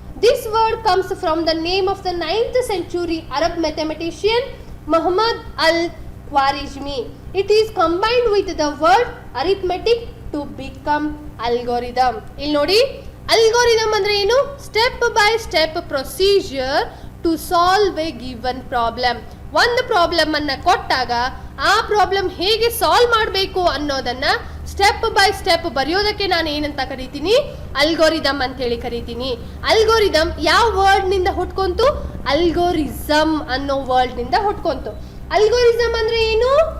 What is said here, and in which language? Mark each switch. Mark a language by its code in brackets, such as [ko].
[en] This word comes from the name of the 9th century Arab mathematician Muhammad al-Khwarizmi. It is combined with the word arithmetic to become algorithm. [kn] ಇಲ್ಲಿ ನೋಡಿ, algorithm ಅಂದ್ರೆ ಏನು? [en] Step by step procedure to solve a given problem. [kn] ಒಂದು problem ಅನ್ನ ಕೊಟ್ಟಾಗ ಆ problem ಹೇಗೆ solve ಮಾಡಬೇಕು ಅನ್ನೋದನ್ನ ಸ್ಟೆಪ್ ಬೈ ಸ್ಟೆಪ್ ಬರೆಯೋದಕ್ಕೆ ನಾನು ಏನಂತ ಕರಿತೀನಿ? ಅಲ್ಗೋರಿದಮ್ ಅಂತ ಹೇಳಿ ಕರಿತೀನಿ. ಅಲ್ಗೋರಿದಮ್ ಯಾವ ವರ್ಡ್ ನಿಂದ ಹುಟ್ಕೊಂತು? ಅಲ್ಗೋರಿಸಮ್ ಅನ್ನೋ ವರ್ಡ್ ನಿಂದ ಹುಟ್ಕೊಂತು. ಅಲ್ಗೋರಿಸಮ್ ಅಂದ್ರೆ ಏನು?